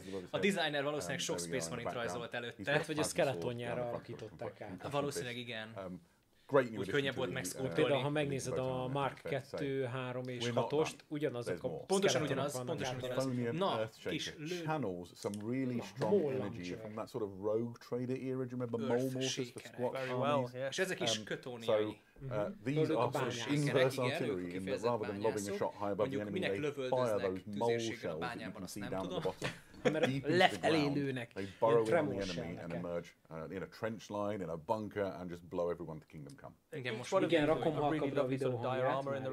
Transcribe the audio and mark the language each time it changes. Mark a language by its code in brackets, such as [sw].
[hu] A designer valószínűleg sok Space Marine rajzolt előtte. Hát, vagy a skeletonjára alakították át. Valószínűleg igen. [en] great new [hu] úgy könnyebb volt Például, megszkódolni. ha megnézed a Mark 2, 3 és 6-ost, ugyanazok a pontosan ugyanaz. Na, kis [en] channels some really strong energy from that sort of rogue trader era. Do you remember mole mortars for squat armies? [hu] És ezek is kötóniai. [en] These are sort of inverse artillery in that rather than lobbing a shot high above the enemy, they fire those mole shells that you can see down at the bottom. [hu] Lefelé lőnek. [en] They burrow in on the enemy and emerge in a trench line, in a bunker, and just blow everyone to kingdom come. [hu] Igen, rakom halkabbra a videóhangját.